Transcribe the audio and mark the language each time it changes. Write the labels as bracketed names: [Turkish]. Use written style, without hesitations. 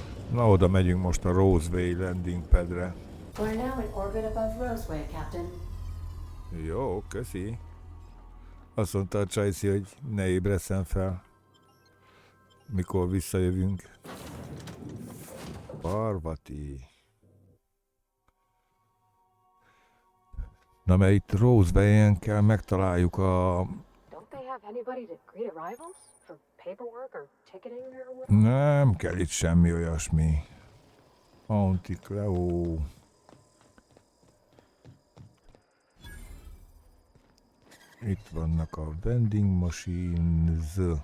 [Hungarian] Na, oda megyünk most a Roseway landing padre. [English] We're now in orbit above Roseway, Captain. [Hungarian] Jó, köszi. Azt mondta a Csajci, hogy ne ébreszem fel, mikor visszajövünk. Parvati. Na, mert itt Rosewayen kell megtaláljuk a... [English] Don't they have anybody to greet arrivals? For paperwork or ticketing or what? [Hungarian] Nem kell itt semmi olyasmi. Antikleo. Itt vannak a vending machines.